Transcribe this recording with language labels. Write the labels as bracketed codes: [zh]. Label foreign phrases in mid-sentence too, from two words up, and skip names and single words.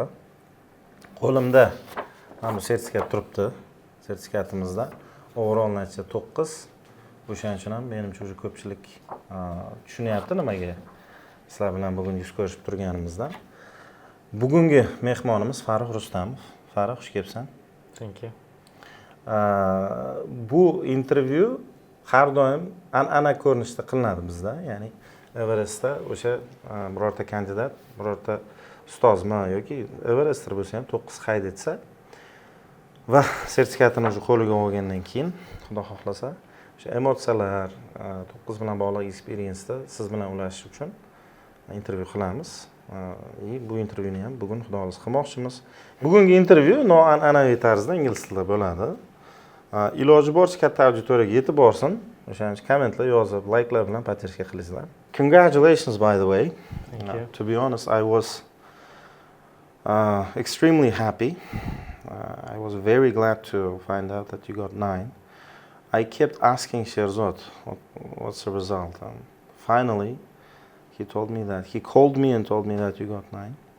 [uz] Qo'limda mana bu sertifikat turibdi. Sertifikatimizda overall natija 9. O'shaning uchun ham menimcha o'sha ko'pchilik tushunyapti nimaga sizlar bilan bugun yuz ko'rishib turganimizdan. Bugungi mehmonimiz Farrux Rustamov. Farrux, xush kelibsan. [en] Thank you. [uz] Bu intervyu har doim an'ana ko'rinishda qilinadi bizda, ya'ni Everestda o'sha birorta kandidat, birorta ustozmi yoki Everestr bo'lsa ham 9 qayd etsa va sertifikatini o'sha qo'liga olgandan keyin, xudo xohlasa, o'sha emotsiyalar, 9 bilan bog'liq experience'da siz bilan ulashish uchun intervyu qilamiz. Bu intervyuni ham bugun xudo xohlasa qilmoqchimiz. Bugungi intervyu noan'anaviy tarzda ingliz tilida bo'ladi. Iloji boricha katta auditoriyaga yetib borsin. O'shaning uchun kommentlar yozib, like'lar bilan поддержка qilinglar. [en] Congratulations, by the way. Thank you. To be honest, I was extremely happy. I was very glad to find out that you got 9. I kept asking Sherzod, what's the result? And finally, he told me that he called me and told me that you got 9.